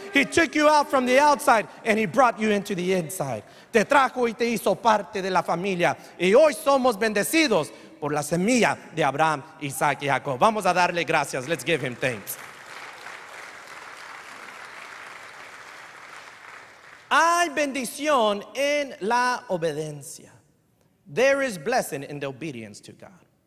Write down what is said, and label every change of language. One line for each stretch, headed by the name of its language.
English: He took you out from the outside and he brought you into the inside.
Spanish: Te trajo y te hizo parte de la familia. Y hoy somos bendecidos por la semilla de Abraham, Isaac y Jacob. Vamos a darle gracias.
English: Let's give him thanks.
Spanish: Hay bendición en la obediencia.
English: There is blessing in the obedience to God.